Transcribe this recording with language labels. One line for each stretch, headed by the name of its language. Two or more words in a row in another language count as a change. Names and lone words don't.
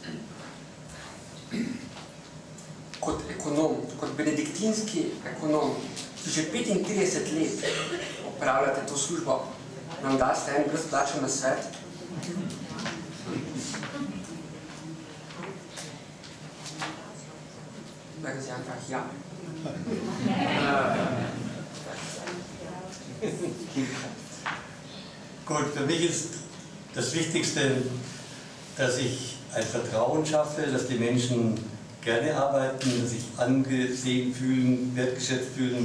Slovenian: Kot ekonom, kot benediktinski ekonom, ki že 35 let opravljate to službo, nam daste en brezplačen nasvet? Da ga zjam prah, ja.
German: Gut, für mich ist das Wichtigste, dass ich ein Vertrauen schaffe, dass die Menschen gerne arbeiten, dass sich angesehen fühlen, wertgeschätzt fühlen.